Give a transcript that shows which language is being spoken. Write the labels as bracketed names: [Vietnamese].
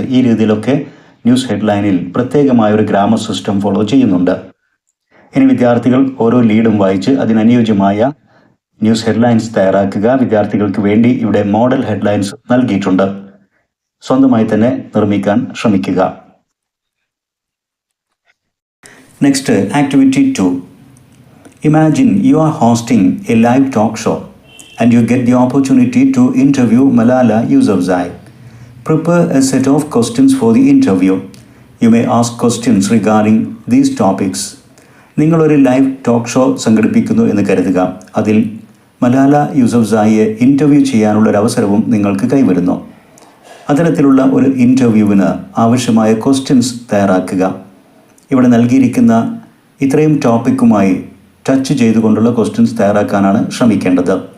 [Malayalam] ഈ രീതിയിലൊക്കെ ന്യൂസ് ഹെഡ്ലൈനിൽ പ്രത്യേകമായൊരു ഗ്രാമർ സിസ്റ്റം ഫോളോ ചെയ്യുന്നുണ്ട്. ഇനി വിദ്യാർത്ഥികൾ ഓരോ ലീഡും വായിച്ച് അതിനനുയോജ്യമായ ന്യൂസ് ഹെഡ്ലൈൻസ് തയ്യാറാക്കുക. വിദ്യാർത്ഥികൾക്ക് വേണ്ടി ഇവിടെ മോഡൽ ഹെഡ്ലൈൻസ് നൽകിയിട്ടുണ്ട്. സ്വന്തമായി തന്നെ നിർമ്മിക്കാൻ ശ്രമിക്കുക. [English] Next, activity 2. Imagine you are hosting a live talk show and you get the opportunity to interview Malala Yousafzai. Prepare a set of questions for the interview. You may ask questions regarding these topics. [Malayalam] നിങ്ങളൊരു live talk show സംഘടിപ്പിക്കുന്നു എന്ന് കരുതുക. അതിൽ Malala യൂസഫ്സായിയെ interview ചെയ്യാനുള്ളൊരവസരവും നിങ്ങൾക്ക് കൈവരുന്നു. അത്തരത്തിലുള്ള ഒരു ഇൻ്റർവ്യൂവിന് ആവശ്യമായ ക്വസ്റ്റ്യൻസ് തയ്യാറാക്കുക. ഇവിടെ നൽകിയിരിക്കുന്ന ഇത്രയും ടോപ്പിക്കുമായി ടച്ച് ചെയ്തുകൊണ്ടുള്ള ക്വസ്റ്റ്യൻസ് തയ്യാറാക്കാനാണ് ശ്രമിക്കേണ്ടത്.